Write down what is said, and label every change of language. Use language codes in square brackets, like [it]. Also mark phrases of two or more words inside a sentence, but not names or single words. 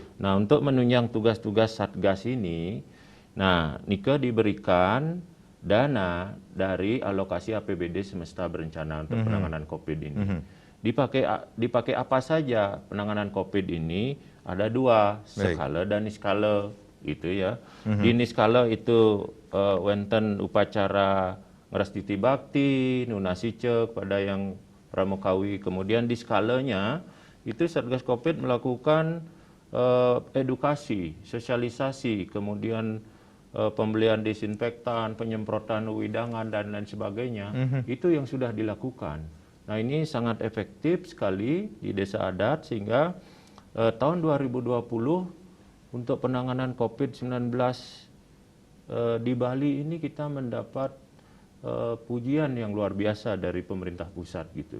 [id] Nah, untuk menunjang tugas-tugas Satgas ini, nah, Nike diberikan dana dari alokasi APBD semesta berencana untuk penanganan COVID ini. Dipakai apa saja penanganan COVID ini? Ada dua, skala dan niskala. Gitu ya. Di niskala itu [ban] wenten upacara ngrestiti bakti, nunasi cek [id] pada yang pramukawi. Kemudian di skalanya itu Satgas Covid melakukan edukasi, sosialisasi, kemudian pembelian desinfektan, penyemprotan wedangan dan lain sebagainya. Itu yang sudah dilakukan. Nah, ini sangat efektif sekali di desa adat sehingga tahun 2020 untuk penanganan COVID-19 di Bali ini kita mendapat pujian yang luar biasa dari pemerintah pusat gitu.